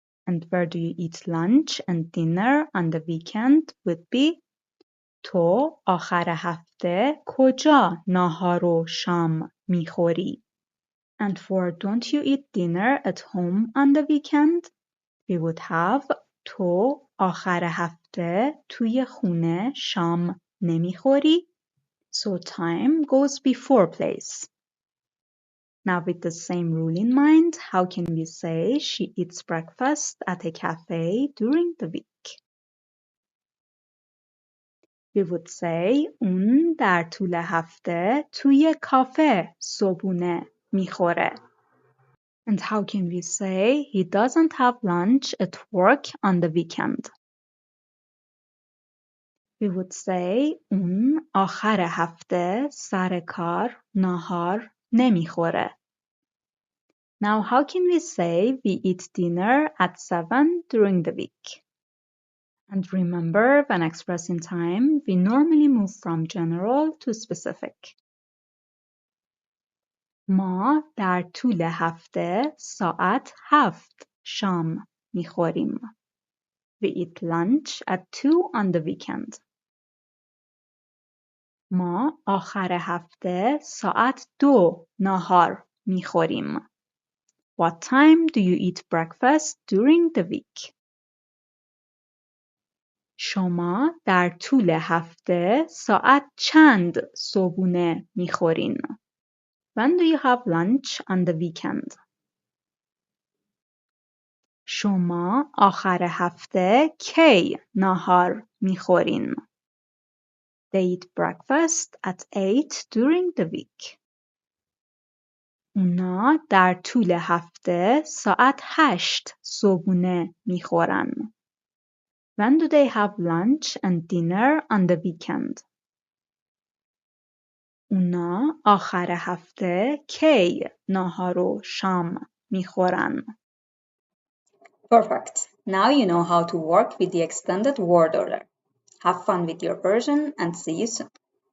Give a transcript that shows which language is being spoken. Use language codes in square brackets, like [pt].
[en] And where do you eat lunch and dinner on the weekend would be, [fa] تو آخر هفته کجا ناهار و شام میخوری؟ [en] And for don't you eat dinner at home on the weekend, we would have [fa] تو آخر هفته توی خونه شام نمیخوری؟ [en] So time goes before place. Now with the same rule in mind, how can we say she eats breakfast at a cafe during the week? We would say [fa] اون در طول هفته توی کافه صبحونه میخوره. [en] And how can we say he doesn't have lunch at work on the weekend? We would say [fa] اون آخر هفته سر کار ناهار نمیخوره. [en] Now, how can we say we eat dinner at 7 during the week? And remember, when expressing time, we normally move from general to specific. [fa] ما در طول هفته ساعت 7 شام میخوریم. [en] We eat lunch at 2 on the weekend. [fa] ما آخر هفته ساعت 2 ناهار میخوریم. [en] What time do you eat breakfast during the week? [fa] شما در طول هفته ساعت چند صبحونه میخورین؟ [en] When do you have lunch on the weekend? [fa] شما آخر هفته کی ناهار میخورین؟ [en] They eat breakfast at 8 during the week. [fa] اونا در طول هفته ساعت 8 صبحونه میخورن. [en] When do they have lunch and dinner on the weekend? [fa] اونا آخر هفته کی ناهار و شام میخورن؟ [en] Perfect. Now you know how to work with the extended word order. Have fun with your Persian and see you soon.